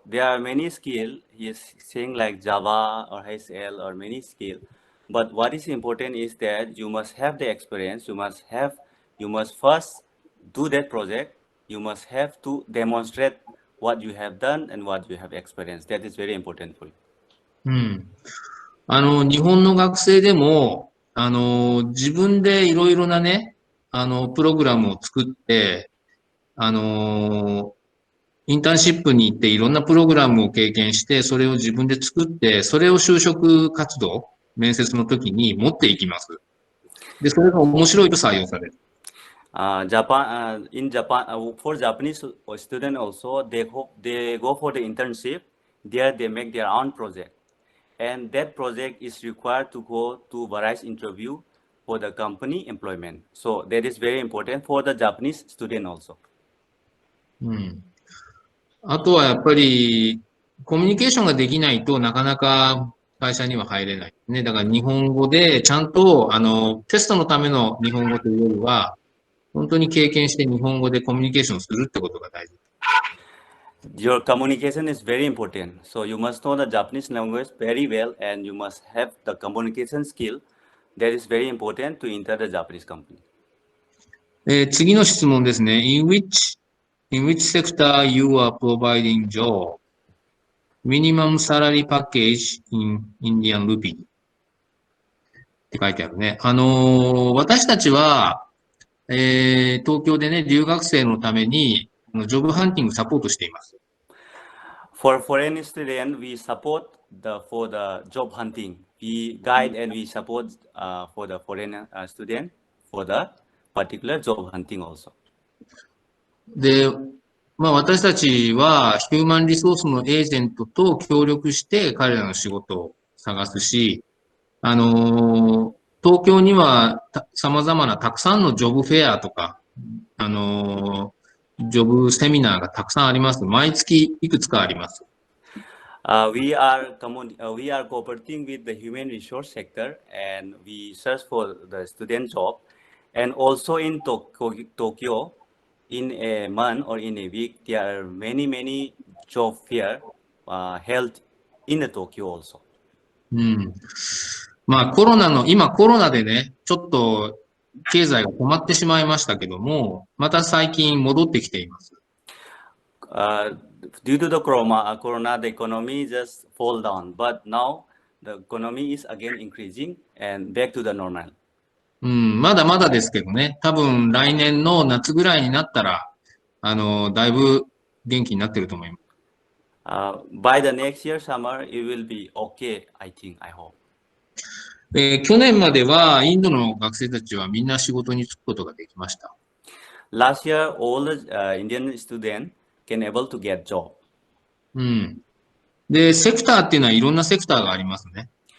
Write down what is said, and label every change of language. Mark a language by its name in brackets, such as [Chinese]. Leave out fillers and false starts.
[English] There are many skill. He is saying like Java or HL or many skill. But what is important is that you must have the experience. You must first do that project. You must have to demonstrate what you have done and what you have experienced. That is very important for you. うん。 [Japanese] 日本の学生でも、自分でいろいろなね、プログラムを作って、インターンシップに行っていろんなプログラムを経験して、それを自分で作って、それを就職活動、面接の時に持っていきます。で、それが面白いと採用される。 [English] In Japan, for Japanese students also, they go for the internship. There they make their own project. And that project is required to go to various interview for the company employment. So that is very important for the Japanese student also. うん。 [Japanese] あとはやっぱり、コミュニケーションができないとなかなか会社には入れない。ね。だから日本語でちゃんと、テストのための日本語というよりは、本当に経験して日本語でコミュニケーションするってことが大事。 [English] Your communication is very important. So you must know the Japanese language very well and you must have the communication skill. That is very important to enter the Japanese company. [Japanese] 次の質問ですね。 [English] In which sector you are providing job? Minimum salary package in Indian rupee [Japanese] って書いてあるね。私たちは、東京でね、留学生のために、ジョブハンティングサポートしています。 [English] For foreign student, we support for the job hunting. We guide and we support for the foreign student for the particular job hunting also. [Japanese] で、私たちはヒューマンリソースのエージェントと協力して彼らの仕事を探すし、東京には様々なたくさんのジョブフェアとか、ジョブセミナーがたくさんあります。毎月いくつかあります。 [English] We are cooperating with the human resource sector and we search for the student job. And also in Tokyo, in a month or in a week, there are many job fair held in the Tokyo also. うん。 [Japanese] 今コロナでね、ちょっと経済が止まってしまいましたけども、また最近戻ってきています。 [English] Due to the corona, the economy just fall down. But now the economy is again increasing and back to the normal. [Japanese] うん、まだまだですけどね、多分来年の夏ぐらいになったら、だいぶ元気になってると思います。 [English] By the next year summer, it will be okay, I think, I hope. [Japanese] 去年まではインドの学生たちはみんな仕事に就くことができました。 [English] Last year, all the Indian students can able to get job. [Japanese] で、セクターっていうのはいろんなセクターがありますね。